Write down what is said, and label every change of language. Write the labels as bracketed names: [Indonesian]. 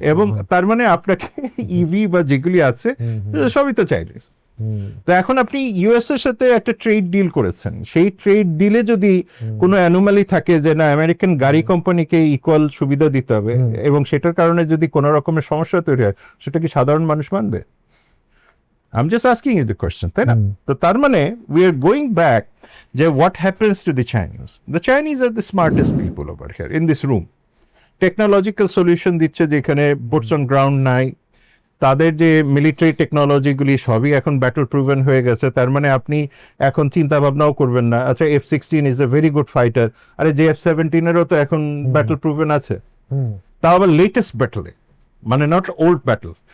[Bangla] এবং তার মানে আপনাকে ইভি বা যেগুলি আছে সবই তো চাইনিজ। তো এখন আপনি ইউএস এর সাথে একটা ট্রেড ডিল করেছেন, সেই ট্রেড ডিলে যদি কোনো অ্যানোমালি থাকে যে না আমেরিকান গাড়ি কোম্পানিকে ইকুয়াল সুবিধা দিতে হবে, এবং সেটার কারণে যদি কোনো রকমের সমস্যা তৈরি হয়, সেটা কি সাধারণ মানুষ মানবে? [English] I'm just asking you the question, [Bangla] তাই না? তো তার মানে [English] we are going back [Bangla] যে [English] what happens to the Chinese? The Chinese are the smartest people over here in this room. [Bangla] Technological solution দিচ্ছে যেখানে [English] boots on ground [Bangla] নাই, তাদের যে মিলিটারি টেকনোলজিগুলি সবই এখন ব্যাটল প্রুভেন হয়ে গেছে। তার মানে আপনি এখন চিন্তা ভাবনাও করবেন না, আচ্ছা [English] F-16 is a very good fighter, [Bangla] আরে যে F-17-এরও তো এখন ব্যাটল প্রুভেন আছে, তাও আবার লেটেস্ট ব্যাটলে, মানে [English] Not old battle.